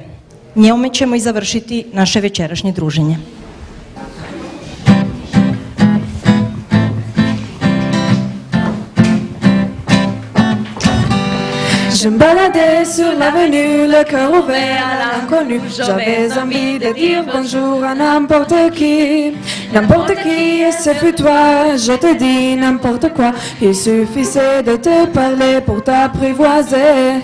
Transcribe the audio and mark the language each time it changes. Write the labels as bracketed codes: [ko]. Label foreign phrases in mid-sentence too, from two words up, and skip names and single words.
[hr] Njome ćemo i završiti naše večerašnje druženje. [fr] Je me baladais sur l'avenue, le cœur ouvert à l'inconnu. J'avais envie de dire bonjour à n'importe qui, et ce fut toi. Je te dis n'importe quoi, il suffisait de te parler pour t'apprivoiser.